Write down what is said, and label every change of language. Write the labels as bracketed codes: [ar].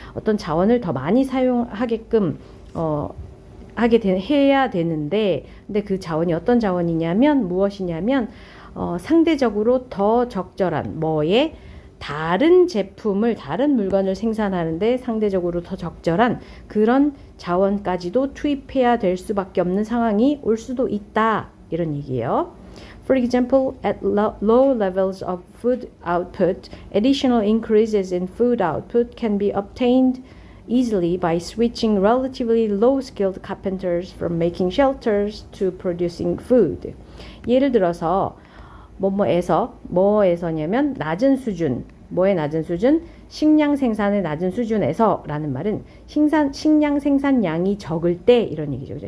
[ko] 어떤 자원을 더 많이 사용하게끔 해야 되는데, 근데 그 자원이 어떤 자원이냐면 무엇이냐면 상대적으로 더 적절한 다른 물건을 생산하는데 상대적으로 더 적절한 그런 자원까지도 투입해야 될 수밖에 없는 상황이 올 수도 있다. 이런 얘기예요. [en] For example, at low levels of food output, additional increases in food output can be obtained easily by switching relatively low-skilled carpenters from making shelters to producing food. [ko] 예를 들어서 뭐에서냐면 낮은 수준, 뭐의 낮은 수준? 식량 생산의 낮은 수준에서 라는 말은 식량 생산량이 적을 때 이런 얘기죠. 그죠?